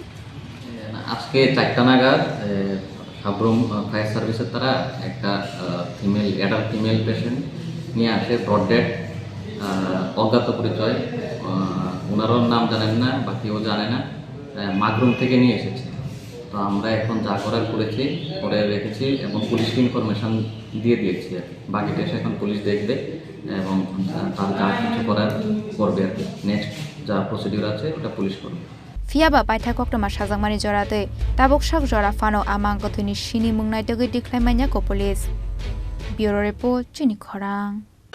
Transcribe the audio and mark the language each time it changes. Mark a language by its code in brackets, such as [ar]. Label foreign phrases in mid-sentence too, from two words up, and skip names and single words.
[bn] আজকে 4টা নাগাদ সাবরুম [en] fire service's [bn] তারা একটা [en] adult female patient [bn] নিয়ে আসে [en] brought dead [bn] অজ্ঞাত পরিচয় ওনারও নাম জানেন না বা কেউ জানে না মাগরুম থেকে নিয়ে এসেছে তো আমরা এখন যা করার করেছি করে রেখেছি এবং পুলিশকে ইনফরমেশন দিয়ে দিয়েছি আর বাকিটা এসে এখন পুলিশ দেখবে এবং তার যা কিছু করার করবে আর কি নেক্সট যা প্রসিডিউর আছে ওটা পুলিশ করবে [trp] Fiaba paitha koktoma sajangmani jorate tabok sak jora fano amangkwthwini Chini mungnaitogoi declaimanya ko police [en] Bureau Report [trp] Chini Khorang